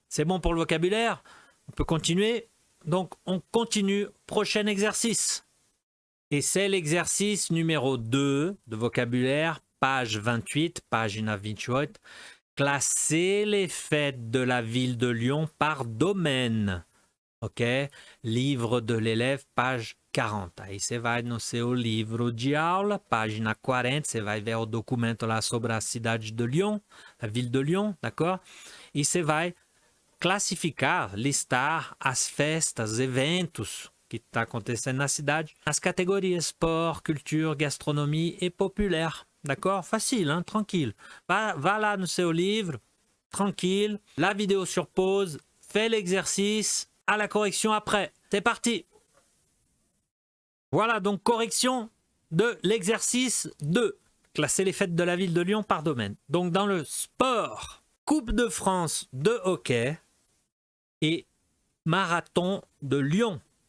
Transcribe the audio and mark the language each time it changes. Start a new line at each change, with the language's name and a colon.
French: C'est bon pour le vocabulaire? On peut continuer. Donc, on continue. Prochain exercice. Et c'est l'exercice numéro 2 de vocabulaire, page 28,
Portuguese: pagina 28.
French: Classer les fêtes de la ville de Lyon par domaine. Ok? Livre de l'élève, page 40.
Portuguese: Aí você vai no seu livro de aula, página 40, você vai ver o documento lá sobre a cidade de Lyon,
French: a ville de Lyon, d'accord?
Portuguese: E você vai classificar, listar as festas, eventos que está acontecendo na cidade, as categorias
French: sport, culture, gastronomie et populaire. D'accord? Facile, hein? Tranquille. Va là
Portuguese: no seu
French: livre, tranquille. La vidéo sur pause, fais l'exercice, à la correction après. C'est parti! Voilà, donc correction de l'exercice 2. Classer les fêtes de la ville de Lyon par domaine. Donc dans le sport, Coupe de France de hockey et Marathon de Lyon.